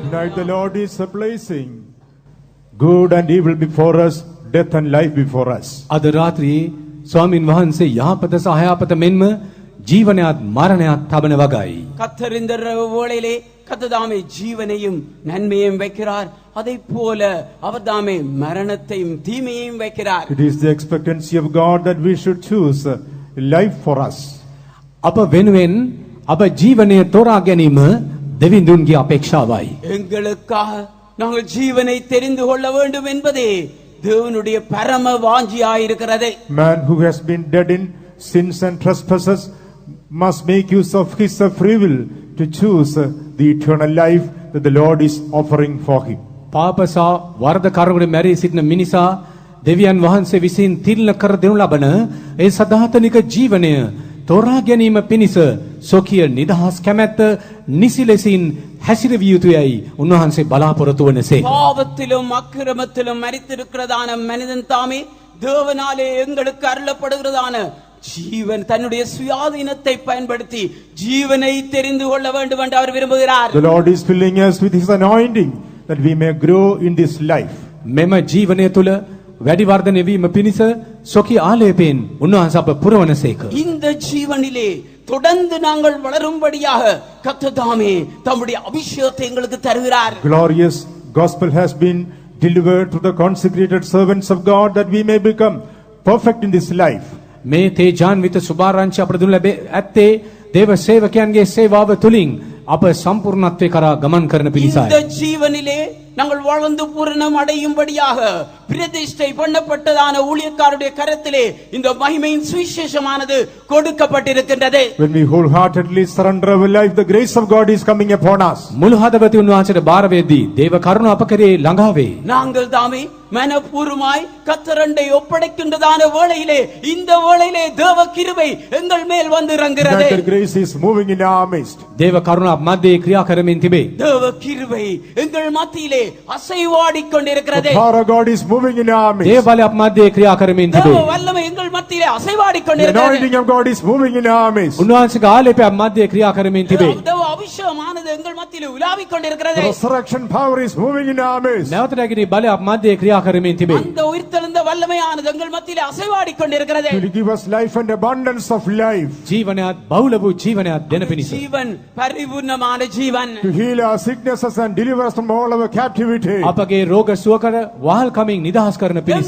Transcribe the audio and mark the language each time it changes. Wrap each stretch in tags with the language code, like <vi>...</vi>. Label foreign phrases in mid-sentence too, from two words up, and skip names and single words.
<en>Tonight the Lord is placing good and evil before us, death and life before us.</en> <si>අද රාත්‍රියේ ස්වාමින් වහන්සේ යහපත සහ අයහපත මෙන්ම ජීවනයත් මරණයත් තබන වගයි.</si> <ta>கர்த்தர் இந்த வேளையிலே கர்த்ததாமே ஜீவனையும் நன்மையையும் வைக்கிறார். அதை போல அவர் தாமே மரணத்தையும் தீமையையும் வைக்கிறார்.</ta> <en>It is the expectancy of God that we should choose life for us.</en> <si>අප වෙනුවෙන් අප ජීවනය තෝරා ගැනීම දෙවිඳුන්ගේ අපේක්ෂාවයි.</si> <ta>எங்களுக்காக நாங்கள் ஜீவனை தெரிந்து கொள்ள வேண்டும் என்பதே தேவனுடைய பரம வாஞ்சியாயிருக்கிறது.</ta> <en>Man who has been dead in sins and trespasses must make use of his free will to choose the eternal life that the Lord is offering for him.</en> <si>පාප සහ වරද කර්මවල මැරී සිටින මිනිසා දෙවියන් වහන්සේ විසින් තිරණ කර දෙනු ලබන ඒ සදාතනික ජීවනය තෝරා ගැනීම පිණිස සොකිය නිදහස් කැමැත්ත නිසි ලෙසින් හැසිරවිය යුතුයයි උන්වහන්සේ බලාපොරොත්තු වනසේ.</si> <ta>பாவத்திலும் அக்கிரமத்திலும் மரித்திருக்கிறதான மனிதன் தாமே தேவனாலே எங்களுக்கு அருளப்படுகிறதான ஜீவன் தன்னுடைய சுயாதீனத்தை பயன்படுத்தி ஜீவனை தெரிந்து கொள்ள வேண்டும் என்று அவர் விரும்புகிறார்.</ta> <en>The Lord is filling us with his anointing that we may grow in this life.</en> <si>මෙම ජීවනය තුළ වැඩි වර්ධනය වීම පිණිස සොකි ආලේපයෙන් උන්වහන්සේ අප පුරවනසේක.</si> <ta>இந்த ஜீவனிலே தொடர்ந்து நாங்கள் வளரும்படியாக கர்த்தர் தாமே தம்முடைய அபிஷேகத்தை எங்களுக்கு தருகிறார்.</ta> <en>Glorious gospel has been delivered to the consecrated servants of God that we may become perfect in this life.</en> <si>මේ තේජාන්විත සුභාරංචි අපට දුන්න ලැබේ ඇත්තේ දේව සේවකයන්ගේ සේවාව තුලින් අප සම්පූර්ණත්වයේ කරා ගමන් කරන</si> <ta>இந்த</ta> <si>පිණිසයි.</si> <ta>ஜீவனிலே நாங்கள் வாழ்ந்து பூரணம் அடையும்படியாக பிரதிஷ்டை பண்ணப்பட்டதான ஊழியக்காரருடைய கரத்திலே இந்த மகிமையின் சுவிசேஷமானது கொடுக்கப்பட்டிருக்கின்றது.</ta> <en>When we wholeheartedly surrender our life, the grace of God is coming upon us.</en> <si>මුළු හදවතින් උන්වහන්සේට බාර වෙද්දී දේව කරුණ අප කරේ ළඟා වේ.</si> <ta>நாங்கள் தாமே மனப்பூர்வமாய் கர்த்தரண்டை ஒப்படைக்கின்றதான வேளையிலே இந்த வேளையிலே தேவ கிருபை எங்கள் மேல் வந்து இறங்குகிறது.</ta> <en>That the grace is moving in our midst.</en> <si>දේව කරුණ අප මැදේ ක්‍රියා කරමින් තිබේ.</si> <ta>தேவ கிருபை எங்கள் மத்தியிலே அசைவாடிக்</ta> <en>The</en> <ta>கொண்டிருக்கிறது.</ta> <en>power of God is moving in our midst.</en> <si>දේව බලය අප මැදේ ක්‍රියා කරමින්</si> <ta>தேவ</ta> <si>තිබේ.</si> <ta>வல்லமை எங்கள் மத்தியிலே அசைவாடிக்</ta> <en>The</en> <ta>கொண்டிருக்கிறது.</ta> <en>anointing of God is moving in our midst.</en> <si>උන්වහන්සේගේ ආලේපය අප මැදේ ක්‍රියා කරමින් තිබේ.</si> <ta>தேவ அபிஷேகமானது எங்கள் மத்தியிலே உலாவிக்</ta> <en>The</en> <ta>கொண்டிருக்கிறது.</ta> <en>resurrection power is moving in our midst.</en> <si>නැවත නැගිටි බලය අප මැදේ ක්‍රියා කරමින් තිබේ.</si> <ta>அந்த உயிர்த்தெழுந்த வல்லமையானது எங்கள் மத்தியிலே அசைவாடிக் கொண்டிருக்கிறது.</ta> <en>To give us life and abundance of life.</en> <si>ජීවනයත් බහුල වූ ජීවනයත් දෙන පිණිස.</si> <ta>ஜீவன் பரிபூர்ணமான ஜீவன்.</ta> <en>To heal our sicknesses and deliver us from all our captivity.</en> <si>අපගේ රෝග සුව කර වහල් කමින් නිදහස් කරන පිණිස.</si>